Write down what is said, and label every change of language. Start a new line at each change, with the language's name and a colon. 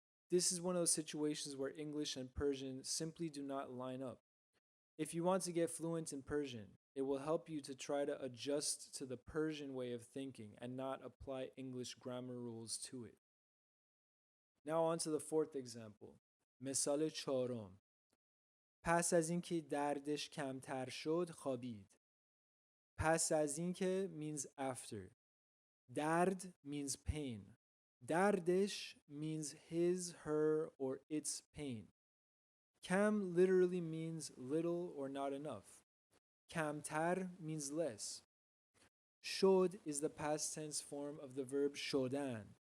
English: This is one of those situations where English and Persian simply do not line up. If you want to get fluent in Persian, it will help you to try to adjust to the Persian way of thinking and not apply English grammar rules to it. Now on to the fourth example.
Persian: مثال چهارم. پس از اینکه دردش کمتر شد خوابید. پس از اینکه
English: means after. درد means pain. دردش means his, her, or its pain. Kam literally means little or not enough. Kamtar means less. Shod is the past tense form of the verb shodan.